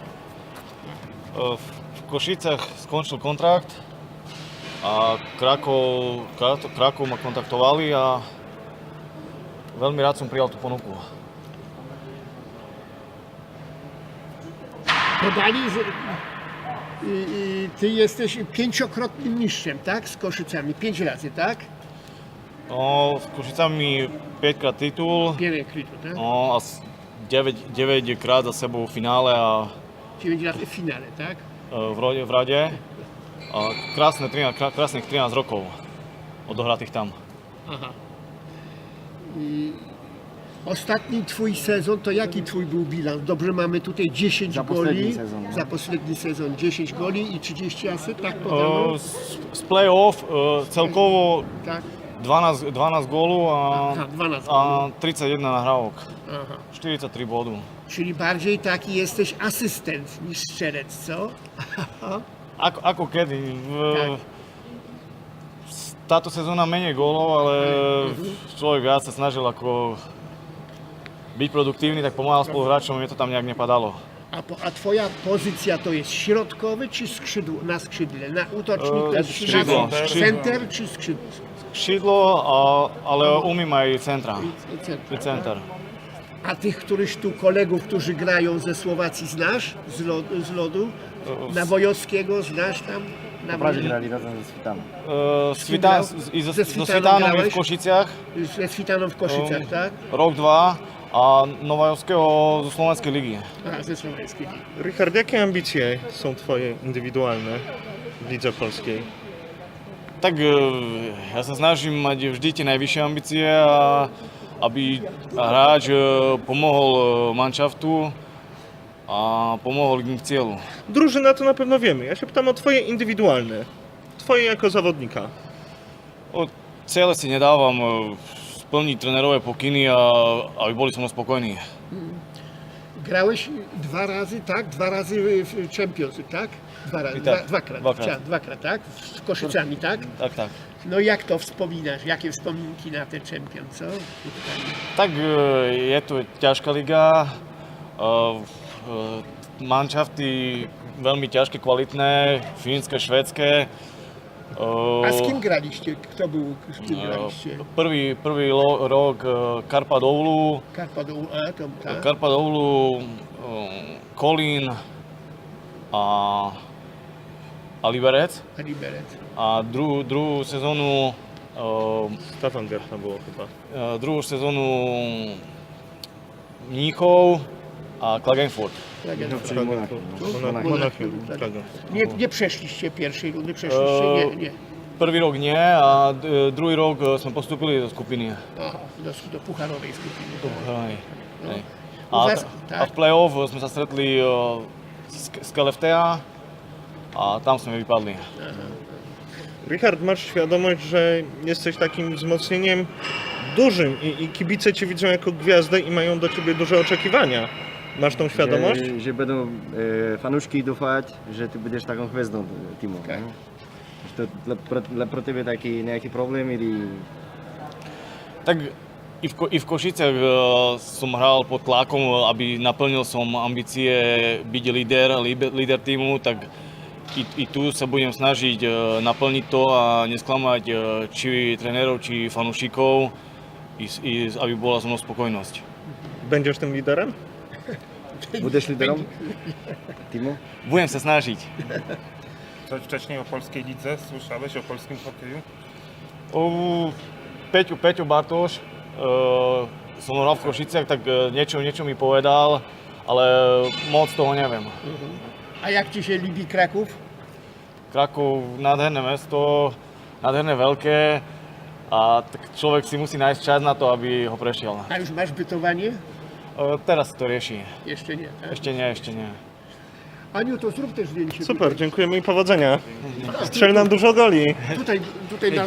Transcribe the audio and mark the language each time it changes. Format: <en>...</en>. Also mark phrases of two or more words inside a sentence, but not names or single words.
<sk>V Košicech skončil kontrakt a Krakov ma kontaktovali a veľmi rád som prijal tú ponuku.</sk> <pl>Podali, że ty jesteś 5-krotnym mistrzem, tak? Z Koszycami, 5 razy, tak? No,</pl> <sk>s Košicami 5-krát titul, Bielej krytu, tak? no, a 9 krát za sebou v finále a</sk> <pl>9 razy w finale, tak?</pl> <sk>v rade. A krásnych 13 rokov odohratých tam. Aha.</sk> <pl>I ostatni twój sezon, to jaki twój był bilans? Dobrze, mamy tutaj 10 Za goli. poprzedni sezon, no. Za poprzedni sezon 10 goli i 30 asyst, tak podano?</pl> <sk>Z play-off celkovo</sk> <pl>Tak.</pl> <sk>12 gólu</sk> <pl>Aha, 12</pl> <sk>a 31 nahrávok. Aha. 43 bodu.</sk> <pl>Czyli bardziej taki jesteś asystent niż strzelec, co?</pl> <sk>Ako kedy.</sk> <pl>Tak.</pl> <sk>Táto sezóna menej gólov, ale človek viac sa snažil ako byť produktívny, tak pomáhal spoluhráčom, mne to tam nejak nepadalo.</sk> <pl>A twoja pozycja to jest środkowy czy na skrzydle?</pl> <sk>Na útočník,</sk> <pl>skrzydło. center czy skrzydło?</pl> <cs>Křídlo, ale umím aj centra.</cs> <pl>I center. A tych, któryś tu kolegów, którzy grają ze Słowacji znasz? Z lodu? Nawojowskiego znasz tam? Prawie grali razem ze Svitanom.</pl> <sk>So Svitanom v Košiciach,</sk> <pl>Ze Svitanom w Koszicach, tak?</pl> <sk>rok, dva, a Novajovského zo Slovenskej ligy.</sk> <pl>A, ze Słoweńskiej. Richard, jakie ambicje są twoje indywidualne w lidze polskiej?</pl> <sk>Tak ja sa snažím mať vždy tie najvyššie ambície a aby hráč pomohol manšaftu a pomohol im k cieľu.</sk> <pl>Drużyna to na pewno wiemy. Ja się pytam o twoje indywidualne. Twoje jako zawodnika.</pl> <sk>Cieľe si nedávam splniť trénerové pokyny a aby boli so mnou spokojní.</sk> <pl>Grałeś 2 razy, tak? 2 razy w Champions, tak? 2 razy, Tak, dwakrát,</pl> <sk>dvakrát.</sk> <pl>tak? Z Koszycami, tak? Tak. No jak to wspominasz? Jakie wspominki na ten Champion, co?</pl> <sk>Tak je to ťažká liga. Manšafty veľmi ťažké, kvalitné, fínske, švédske.</sk> <pl>A z kim graliście? Kto był, z kim graliście?</pl> <sk>Prvý rok Karpat Oulu,</sk> <pl>Karpadoł, a to tak?</pl> <sk>Karpat Oulu, Kolín a Liberec. A Liberec. A druhú sezónu</sk> <pl>Stefan Gertna było chyba.</pl> <sk>druhú sezónu Mníchov a Klagenfurt.</sk> <pl>Czyli Monachium. Monachium. Nie przeszliście pierwszej rundy, przeszliście?</pl> <sk>Nie. Prvý rok nie a druhý rok sme postúpili do skupiny.</sk> <pl>A, do pucharowej skupiny.</pl> <sk>Hej.</sk> <pl>U was,</pl> <sk>A v play-off sme sa stretli z Keleftea a tam sme vypadli.</sk> <pl>Richard, masz świadomość, że jesteś takim wzmocnieniem dużym i kibice cię widzą jako gwiazdę i mają do ciebie duże oczekiwania. Masz tą świadomość?</pl> <sk>Že budú fanúšky dúfať, že ty budeš takou hvězdou týmu. Tak. Že to pro tebe taký nejaký problém, ili... Tak i v Košicech som hral pod tlakom, aby naplnil som ambície byť líder týmu, tak i tu sa budem snažiť naplniť to a nesklamať či trénerov, či fanúšikov, aby bola so mnou spokojnosť.</sk> <pl>Będziesz tym liderem?</pl> <sk>Budeš líderom týmu? Budem sa snažiť.</sk> <pl>Coś wcześniej o polskiej lidze? Słyszałeś o polskim hokeju?</pl> <sk>Peťo Bartoš, som hral v Košiciach, tak niečo mi povedal, ale moc toho neviem.</sk> <pl>A jak ci się lubi Kraków?</pl> <sk>Krakov, nádherné mesto, nádherné veľké a tak človek si musí nájsť čas na to, aby ho prešiel.</sk> <pl>A już masz bytowanie?</pl> <sk>Teraz to rieši.</sk> <pl>Jeszcze nie, tak?</pl> <sk>Ešte nie.</sk> <pl>Aniu, to zrób też zdjęcie. Super, dziękujemy i powodzenia. Strzel nam dużo goli. Tutaj nas</pl>